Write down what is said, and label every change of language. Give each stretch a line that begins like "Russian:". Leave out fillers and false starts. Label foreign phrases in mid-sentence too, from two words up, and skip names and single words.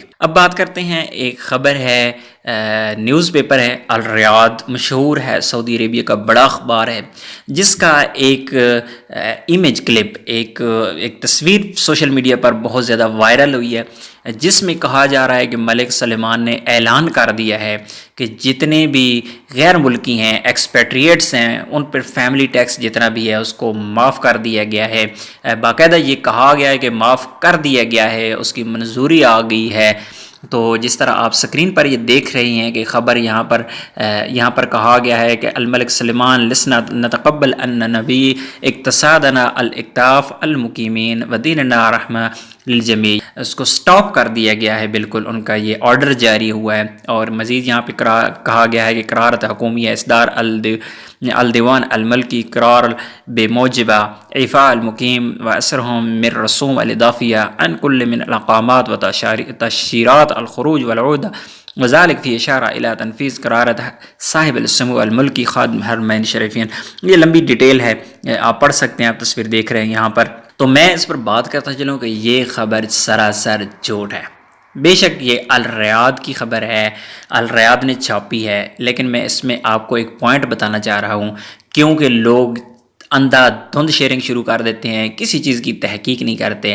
Urdu: اب بات کرتے ہیں، ایک خبر ہے،
English: news paper
Urdu: ہے الریاض، مشہور ہے، سعودی عربیہ کا بڑا اخبار ہے، جس کا ایک
English: image clip,
Urdu: ایک تصویر
English: social media
Urdu: پر بہت زیادہ وائرل ہوئی ہے، جس میں کہا جا رہا ہے کہ ملک سلمان نے اعلان کر دیا ہے کہ جتنے بھی غیر ملکی ہیں، ایکسپیٹریٹس ہیں، ان پر فیملی ٹیکس جتنا بھی ہے اس کو معاف کر دیا گیا ہے۔ باقاعدہ یہ کہا گیا ہے کہ معاف کر دیا گیا ہے، اس کی منظوری آ گئی ہے۔ تو جس طرح آپ سکرین پر یہ دیکھ رہی ہیں کہ خبر یہاں پر کہا گیا ہے کہ
Arabic: الملک سلمان لسنا نتقبل ان نبی اقتصادنا الاکتاف المقیمین ودیننا رحمہ للجمیع،
Urdu: اس کو سٹاپ کر دیا گیا ہے، بالکل ان کا یہ آرڈر جاری ہوا ہے۔ اور مزید یہاں پہ کہا گیا ہے کہ
Arabic: قرارت حکومیہ اصدار الدیوان الملکی قرار بموجبہ اعفاء المقیم و اسرهم من رسوم الاضافیہ عن کل من الاقامات و تشیرات الخروج والعودہ، وذلك فی اشارہ الی تنفیذ قرارت صاحب السمو الملکی خادم حرمین شریفین۔
Urdu: یہ لمبی ڈیٹیل ہے، آپ پڑھ سکتے ہیں، آپ تصویر دیکھ رہے ہیں یہاں پر۔ تو میں اس پر بات کرتا چلوں کہ یہ خبر سراسر جھوٹ ہے۔ بے شک یہ الریاض کی خبر ہے، الریاض نے چھاپی ہے، لیکن میں اس میں آپ کو ایک پوائنٹ بتانا چاہ رہا ہوں، کیونکہ لوگ اندھا دھند شیئرنگ شروع کر دیتے ہیں، کسی چیز کی تحقیق نہیں کرتے۔